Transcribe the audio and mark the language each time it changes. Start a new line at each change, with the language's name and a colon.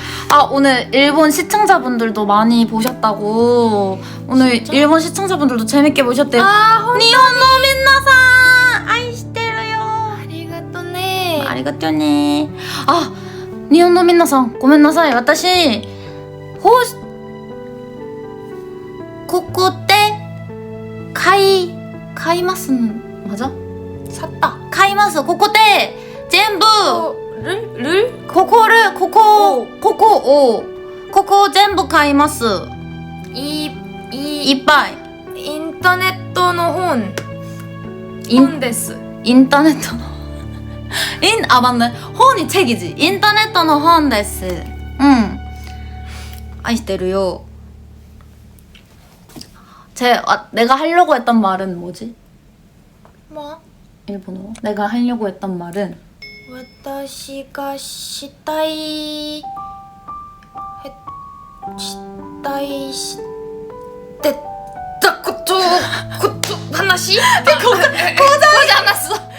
Korean: 아, 오늘 일본 시청자분들도 많이 보셨다고. 오늘 진짜? 일본 시청자분들도 재밌게 보셨대요.
Japanese: 니혼노 민나상 아이시테르요. 아리가또네. 아리가또네. 아, 니혼노 민나상 고멘나사이. 私 ここで買います
Korean: 맞아? 샀다.
Japanese: 買います。ここで全部
Korean: 를?
Japanese: ここを全部買います。いっぱい。インターネットの本です。インターネットの
Korean: 아 맞네. 혼이 책이지.
Japanese: 인터넷の本です. 아이시테르요.
Korean: 내가 하려고 했던 말은 뭐지? 뭐? 일본어로? 내가 하려고 했던 말은
Japanese: 私がしたいしてたこと話じゃなす